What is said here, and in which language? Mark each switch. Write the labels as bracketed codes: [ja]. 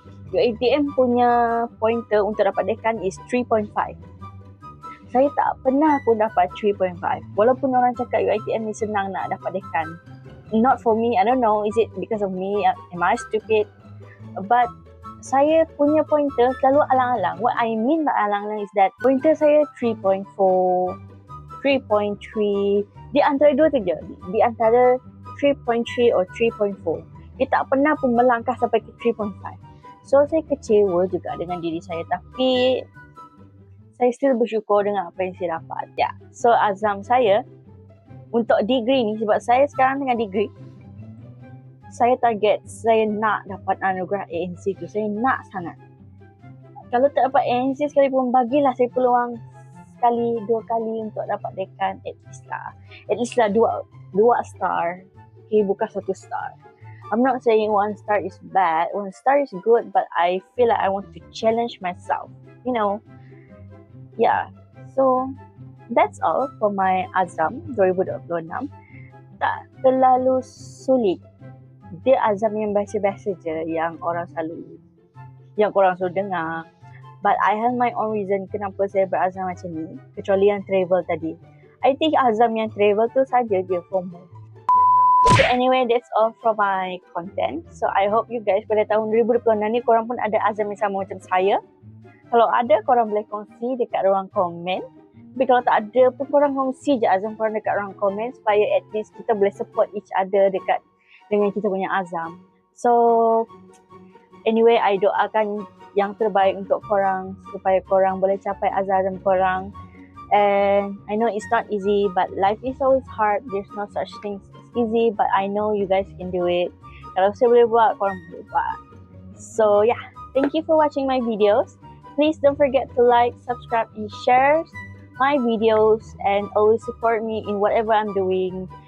[ms] UiTM punya pointer untuk dapat dekan is 3.5. Saya tak pernah pun dapat 3.5. Walaupun orang cakap UiTM ni senang nak dapat dekan. [en] Not for me, I don't know, is it because of me? Am I stupid? [ms] But saya punya pointer selalu alang-alang. [en] What I mean by alang-alang is that [ms] pointer saya 3.4, 3.3, di antara dua tu je, di antara 3.3 or 3.4. Dia tak pernah pun melangkah sampai ke 3.5. So saya kecewa juga dengan diri saya, tapi saya still bersyukur dengan apa yang saya dapat. Ya. So azam saya untuk degree ni, sebab saya sekarang tengah degree, saya target saya nak dapat anugerah ANC tu. Saya nak sangat. Kalau tak dapat ANC sekalipun, bagilah saya peluang sekali, 2 kali untuk dapat dekan, [en] at least [ms] lah 2 star. Okay, bukan 1 star. [en] I'm not saying 1 star is bad. 1 star is good, but I feel like I want to challenge myself. You know. Yeah. So that's all for my azam 2026. [ms] Tak terlalu sulit. Dia azam yang biasa-biasa je yang korang selalu dengar. [en] But I have my own reason [ms] kenapa saya berazam macam ni, kecuali yang travel tadi. [en] I think [ms] azam yang travel tu saja je FOMO. [en] So anyway, that's all for my content. So I hope you guys [ms] pada tahun 2026 ni korang pun ada azam yang sama macam saya. Kalau ada, korang boleh kongsi dekat ruang komen. Tapi kalau tak ada pun, korang kongsi je azam korang dekat ruang komen, supaya [en] at least [ms] kita boleh [en] support each other [ms] dengan kita punya azam. So anyway, I doakan yang terbaik untuk korang supaya korang boleh capai azam korang. [en] And I know it's not easy, but life is always hard. There's no such thing as easy, but I know you guys can do it. [ms] Kalau saya boleh buat, korang boleh buat. [en] So yeah, thank you for watching my videos. Please don't forget to like, subscribe, and share my videos, and always support me in whatever I'm doing.